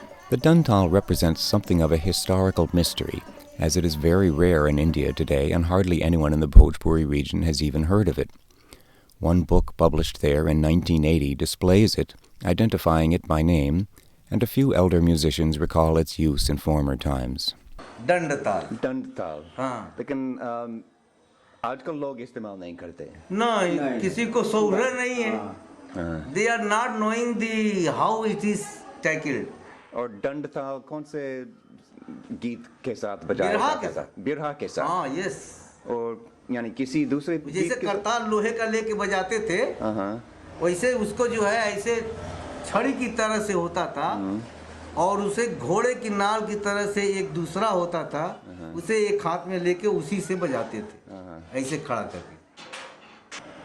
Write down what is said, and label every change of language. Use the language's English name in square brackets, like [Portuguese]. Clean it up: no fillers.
[English] The dantal represents something of a historical mystery, as it is very rare in India today and hardly anyone in the Bhojpuri region has even heard of it. One book published there in 1980 displays it, identifying it by name, and a few elder musicians recall its use in former times. [Hindi] दंडताल हाँ, लेकिन आजकल लोग इस्तेमाल नहीं करते। नहीं, किसी को सोहर नहीं है। [English] They are not knowing the how it is tackled. [Hindi] और दंडताल कौन से गीत के साथ बजाया जाता है? बिरहा के साथ। हाँ, [English] yes. [Hindi] और यानी किसी दूसरे जैसे करताल लोहे का लेके बजाते थे, वैसे उसको जो है ऐसे छड़ी की तरह से होता था, और उसे घोड़े की नाल की तरह से एक दूसरा होता था, उसे एक हाथ में लेके उसी से बजाते थे, ऐसे खड़ा करके।